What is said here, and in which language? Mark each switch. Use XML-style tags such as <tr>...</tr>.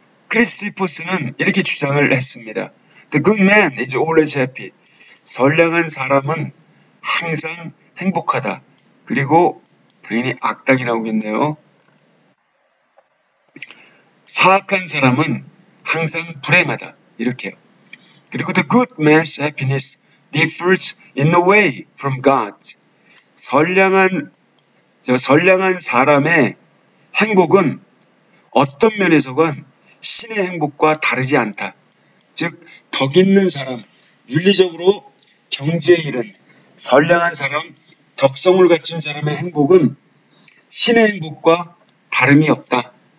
<ko>크리시포스는 이렇게 주장을 했습니다.</ko> <en>The good man is always happy.</en> <ko>선량한 사람은 항상 행복하다. 그리고 당연히 악당이 나오겠네요. 사악한 사람은 항상 불행하다. 이렇게요. 그리고</ko> <en>the good man's happiness differs in a way from God.</en> <ko>선량한 사람의 행복은 어떤 면에서건 신의 행복과 다르지 않다. 즉, 덕 있는 사람, 윤리적으로 경지에 이른 선량한 사람, 덕성을 갖춘 사람의 행복은 신의 행복과 다름이 없다.</ko>